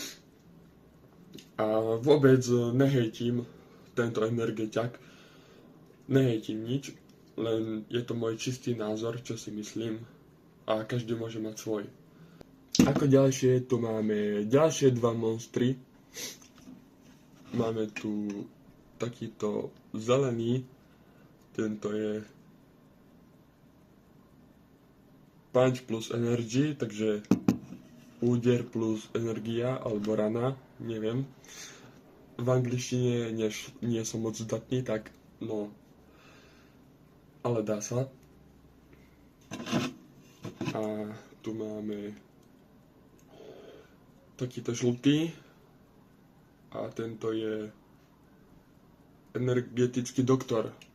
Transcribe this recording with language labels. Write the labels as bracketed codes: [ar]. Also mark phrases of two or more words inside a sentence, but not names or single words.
[sk] A vôbec nehejtím tento energetiak, nehejtím nič, len je to môj čistý názor, čo si myslím, a každý môže mať svoj. Ako ďalšie tu máme ďalšie dva monstry. Máme tu takýto zelený, tento je punch plus energy, takže úder plus energia alebo rana, neviem. V angličtine nie som moc zdatný, tak no, ale dá sa. A tu máme takýto žltý a tento je energetický doktor.